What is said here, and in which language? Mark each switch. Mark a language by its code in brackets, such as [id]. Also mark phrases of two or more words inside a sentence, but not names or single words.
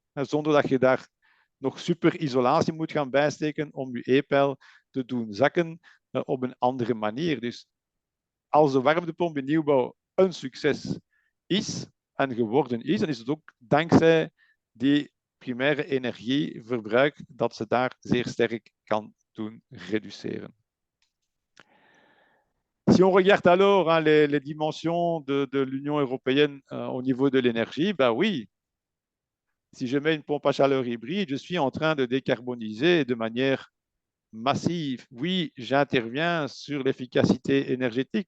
[nl] Zonder dat je daar nog super isolatie moet gaan bijsteken om je E-pijl te doen zakken op een andere manier. Dus als de warmtepomp in nieuwbouw een succes is en geworden is, dan is het ook dankzij die primaire energieverbruik dat ze daar zeer sterk kan doen reduceren. [fr] Si on regarde alors les dimensions de l'Union européenne au niveau de l'énergie, ben oui, si je mets une pompe à chaleur hybride, je suis en train de décarboniser de manière massive. Oui, j'interviens sur l'efficacité énergétique.